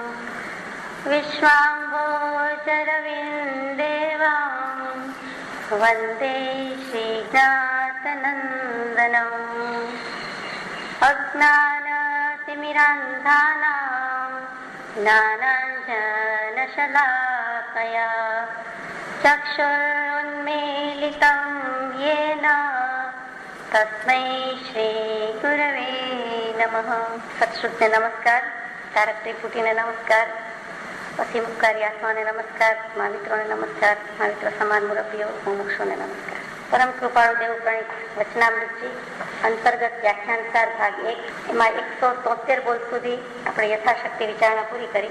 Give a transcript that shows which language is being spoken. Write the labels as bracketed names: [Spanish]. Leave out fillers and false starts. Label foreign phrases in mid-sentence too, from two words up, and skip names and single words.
[Sanskrit] विश्वाम्भोजरविन्देवं वन्दे श्रीनाथनन्दनम् अज्ञानतिमिरान्धानां ज्ञानाञ्जनशलाकया चक्षुरुन्मीलितं येन तस्मै श्रीगुरवे नमः. [Gujarati] સત્શ્રુતને નમસ્કાર, તારક ત્રિપુટીને નમસ્કાર, અસીમ ઉપકારી આત્માને નમસ્કાર, મહામિત્રોને નમસ્કાર, મહામિત્ર સમાન મુરબ્બીઓ મુમુક્ષુને નમસ્કાર. પરમ કૃપાળુ દેવ પ્રણીત વચનામૃતજી અંતર્ગત વ્યાખ્યાનસાર ભાગ 1, એમાં 173 બોલ સુધી આપણે યથાશક્તિ વિચારણા પૂરી કરી.